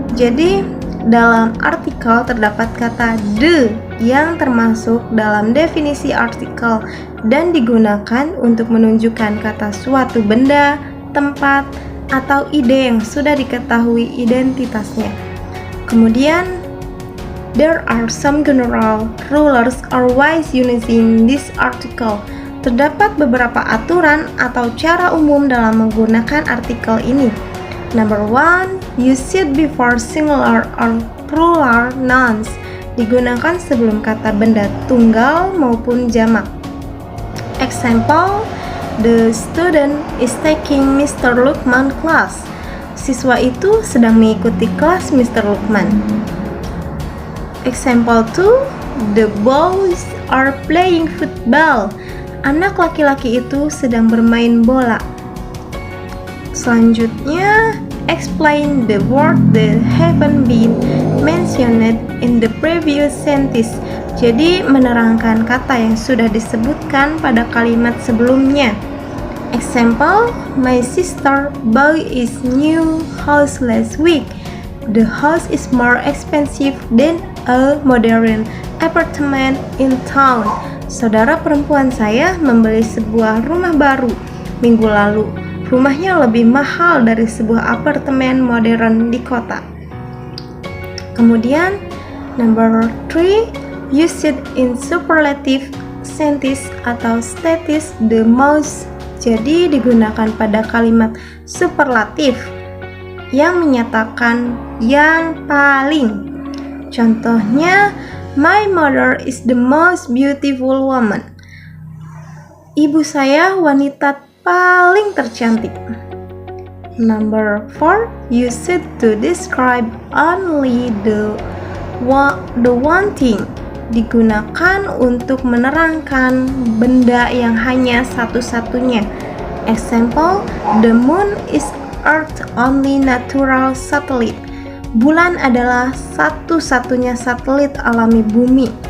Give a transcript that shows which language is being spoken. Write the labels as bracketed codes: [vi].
[id] Jadi, dalam artikel terdapat kata the yang termasuk dalam definisi artikel dan digunakan untuk menunjukkan kata suatu benda, tempat, atau ide yang sudah diketahui identitasnya. Kemudian, [en] there are some general rules or ways using this article. [id] Terdapat beberapa aturan atau cara umum dalam menggunakan artikel ini. [en] Number 1, use it before singular or plural nouns. [id] Digunakan sebelum kata benda tunggal maupun jamak. [en] Example, the student is taking Mr. Lukman class. [id] Siswa itu sedang mengikuti kelas Mr. Lukman. [en] Example 2, the boys are playing football. [id] Anak laki-laki itu sedang bermain bola. Selanjutnya, [en] explain the word that haven't been mentioned in the previous sentence. [id] Jadi, menerangkan kata yang sudah disebutkan pada kalimat sebelumnya. [en] Example, my sister bought his new house last week. The house is more expensive than a modern apartment in town. [id] Saudara perempuan saya membeli sebuah rumah baru minggu lalu. Rumahnya lebih mahal dari sebuah apartemen modern di kota. Kemudian, [en] number 3, use it in superlative sentence atau status the most. [id] Jadi digunakan pada kalimat superlatif yang menyatakan yang paling. Contohnya, [en] my mother is the most beautiful woman. [id] Ibu saya wanita paling tercantik. [en] Number 4, use it to describe only the one thing. [id] Digunakan untuk menerangkan benda yang hanya satu-satunya. [en] Example, the moon is Earth's only natural satellite. [id] Bulan adalah satu-satunya satelit alami bumi.